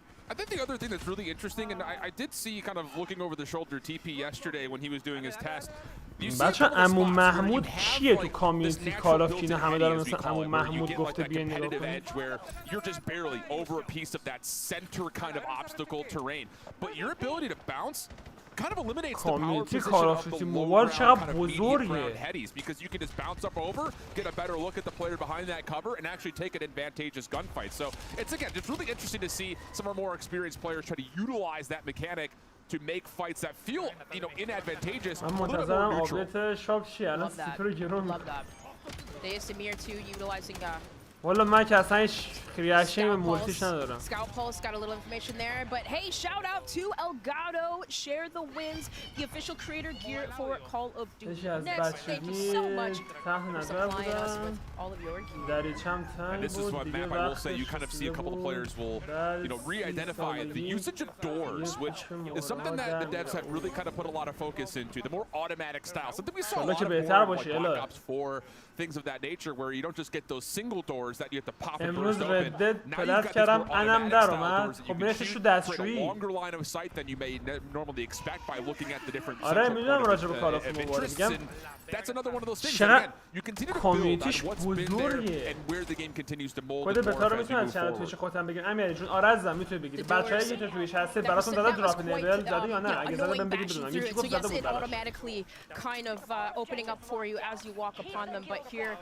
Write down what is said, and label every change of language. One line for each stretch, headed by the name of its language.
English: I think the other thing that's really interesting, and I did see kind of looking over the shoulder TP yesterday when he was doing his test.
Persian: بچه عمو محمود کیه تو کامیونیتی کالاف که اینا همه دارن مثل عمو محمود گفته بیاین نگاه کنید.
English: You're just barely over a piece of that center kind of obstacle terrain, but your ability to bounce kind of eliminates the power position of the lower ground kind of medium ground headies, because you can just bounce up over, get a better look at the player behind that cover, and actually take an advantageous gunfight. So it's, again, just really interesting to see some of our more experienced players try to utilize that mechanic to make fights that feel, you know, inadvantageous a little bit more neutral. Love that. They is Samir too utilizing
Persian: والا من که اصلا هیچ ریاکشنی به مولتیش ندارم.
English: Scout Pulse got a little information there, but hey, shout out to Elgato, share the wins, the official creator gear for Call of Duty. Next, thank you so much for supplying us with all of your gear. And this is one map I will say you kind of see a couple of players will, you know, re-identify the usage of doors, which is something that the devs have really kind of put a lot of focus into. The more automatic style, something we saw a lot of more like Black Ops 4, things of that nature, where you don't just get those single doors that you have to pop and burst open. Now you've got these more automatic style doors that you can shoot for a longer line of sight than you may normally expect by looking at the different of interests. And that's another one of those things. Again, you continue to build on what's been there and where the game continues to mold and morph as you move forward.
Persian: خودم بگم امیرعلی جون آره عزیزم میتونی بگید بچه‌ای که تو تویش هستید براتون داده دراپ لیول زده یا نه اگه زده بهم بگید بدونم یکی گفت زده بود
English: automatically kind of opening up for you as you walk upon them, but here